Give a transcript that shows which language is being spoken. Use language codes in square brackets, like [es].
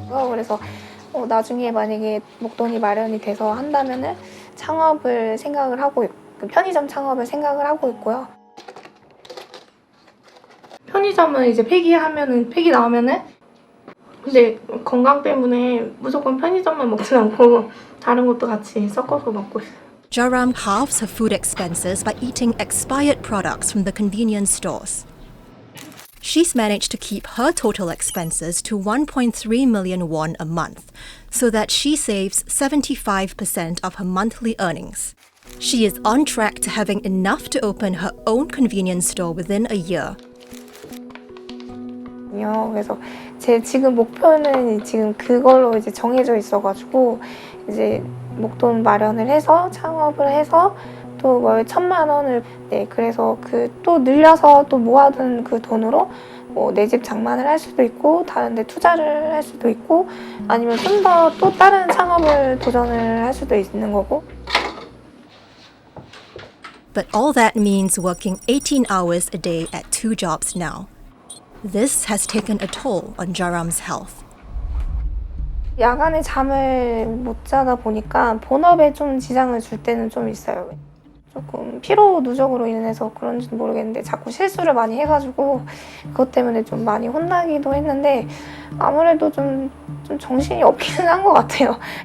[ko] 그래서 나중에 만약에 목돈이 마련이 돼서 한다면은 창업을 생각을 하고 편의점 창업을 생각을 하고 있고요. 편의점은 이제 폐기 나오면은 근데 건강 때문에 무조건 편의점만 먹진 않고 다른 것도 같이 섞어서 먹고 있어요. [en] Joram halves her food expenses by eating expired products from the convenience stores. She's managed to keep her total expenses to 1.3 million won a month, so that she saves 75% of her monthly earnings. She is on track to having enough to open her own convenience store within a year. [ko] 있거든요. 그래서 제 지금 목표는 지금 그걸로 이제 정해져 있어가지고 이제 목돈 마련을 해서 창업을 해서 또 월 1,000만 원을 그래서 그 또 늘려서 또 모아둔 그 돈으로 뭐 내 집 장만을 할 수도 있고 다른 데 투자를 할 수도 있고 아니면 좀 더 또 다른 창업을 도전을 할 수도 있는 거고. [en] But all that means working 18 hours a day at 2 jobs now. This has taken a toll on Jaram's health. [ko] 야간에 잠을 못 자다 보니까 본업에 좀 지장을 줄 때는 좀 있어요. 조금 피로 누적으로 인해서 그런지는 모르겠는데 자꾸 실수를 많이 해가지고 그것 때문에 좀 많이 혼나기도 했는데 아무래도 좀 정신이 없기는 한 것 같아요.